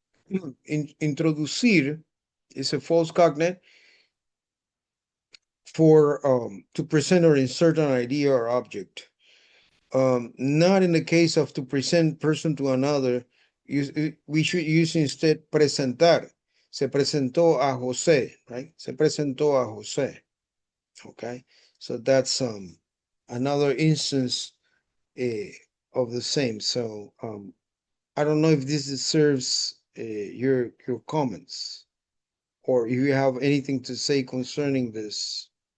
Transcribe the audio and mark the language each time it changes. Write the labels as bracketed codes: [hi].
[en] Introducir is a false cognate for to present or insert an idea or object. Not in the case of to present person to another, we should use instead presentar. [es] Se presentó a José, right? Se presentó a José. [en] Okay, so that's another instance of the same. So I don't know if this serves your comments or if you have anything to say concerning this.